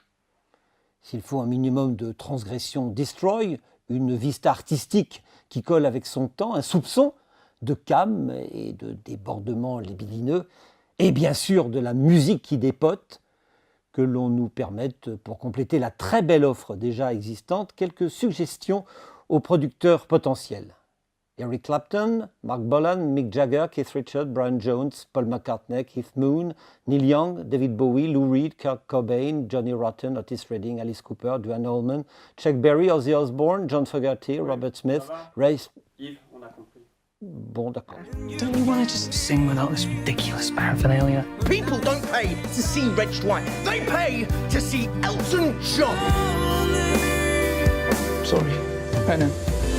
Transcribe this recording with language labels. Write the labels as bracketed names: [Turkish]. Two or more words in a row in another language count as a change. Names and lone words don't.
[French] S'il faut un minimum de transgression destroy, une vista artistique qui colle avec son temps, un soupçon de calme et de débordement libidineux, et bien sûr de la musique qui dépote, que l'on nous permette, pour compléter la très belle offre déjà existante, quelques suggestions aux producteurs potentiels. Eric Clapton, Mark Bolan, Mick Jagger, Keith Richards, Brian Jones, Paul McCartney, Keith Moon, Neil Young, David Bowie, Lou Reed, Kurt Cobain, Johnny Rotten, Otis Redding, Alice Cooper, Duane Allman, Chuck Berry, Ozzy Osbourne, John Fogerty, Robert Smith, Ray... Yves, on a compris. Bon, d'accord. [English] Don't you want to just sing without this ridiculous paraphernalia? People don't pay to see Reg White. They pay to see Elton John. Sorry. I know.